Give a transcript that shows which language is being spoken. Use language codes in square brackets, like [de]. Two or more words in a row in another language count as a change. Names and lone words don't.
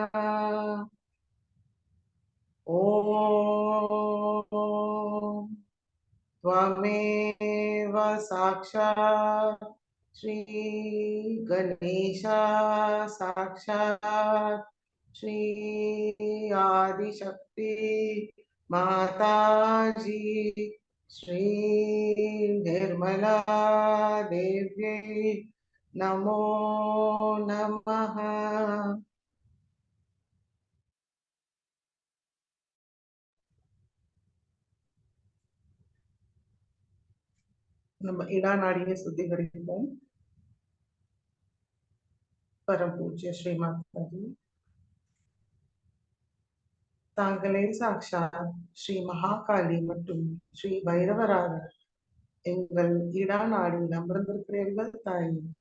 [sa] ओम त्वमेव साक्षात् श्री गणेशा साक्षात् श्री आदिशक्ति माताजी श्री निर्मला देव्यै नमो नमः। [ta] நம்ம இடா நாடியை சுத்திகரிப்போம். பரம் பூஜ்ய ஸ்ரீ மாதாஜி, தாங்களே சாக்ஷாத் ஸ்ரீ மகாகாளி மற்றும் ஸ்ரீ பைரவராக எங்கள் இடா நாடில் அமர்ந்திருக்கிறீர்கள் தாய்.